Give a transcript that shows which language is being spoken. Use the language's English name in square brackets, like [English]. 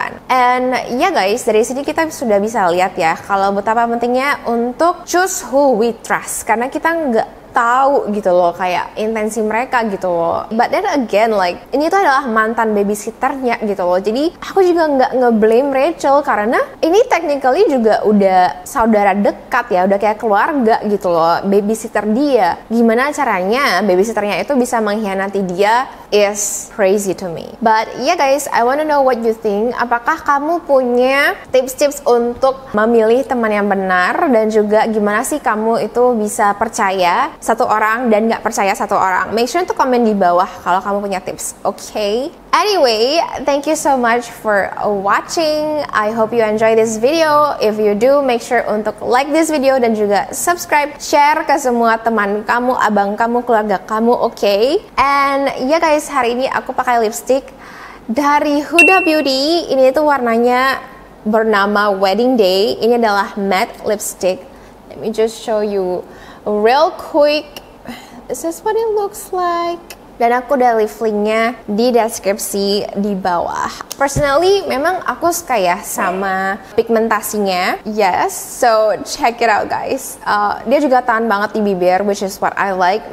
[Indonesian] And ya guys, dari sini kita sudah bisa lihat ya kalau betapa pentingnya untuk [English] choose who we trust, [Indonesian] karena kita nggak tahu gitu loh kayak intensi mereka gitu loh. [English] But then again, like [Indonesian] ini tuh adalah mantan babysitternya gitu loh, jadi aku juga nggak ngeblame Rachel karena ini technically juga udah saudara dekat ya, udah kayak keluarga gitu loh, babysitter dia. Gimana caranya babysitternya itu bisa mengkhianati dia [English] is crazy to me. But yeah guys, I wanna know what you think. [Indonesian] Apakah kamu punya tips-tips untuk memilih teman yang benar, dan juga gimana sih kamu itu bisa percaya satu orang dan nggak percaya satu orang? [English] Make sure to comment [Indonesian] di bawah kalau kamu punya tips, [English] okay? Anyway, thank you so much for watching. I hope you enjoy this video. If you do, make sure [Indonesian] untuk [English] like this video [Indonesian] dan juga subscribe, share ke semua teman kamu, abang kamu, keluarga kamu, okay? And ya guys, hari ini aku pakai lipstick dari Huda Beauty. Ini tuh warnanya bernama Wedding Day. Ini adalah matte lipstick. [English] Let me just show you real quick. This is what it looks like. [Indonesian] Dan aku udah leave linknya di deskripsi di bawah. [English] Personally, [Indonesian] memang aku suka ya sama pigmentasinya. [English] Yes, so check it out guys. [Indonesian] Dia juga tahan banget di bibir, [English] which is what I like.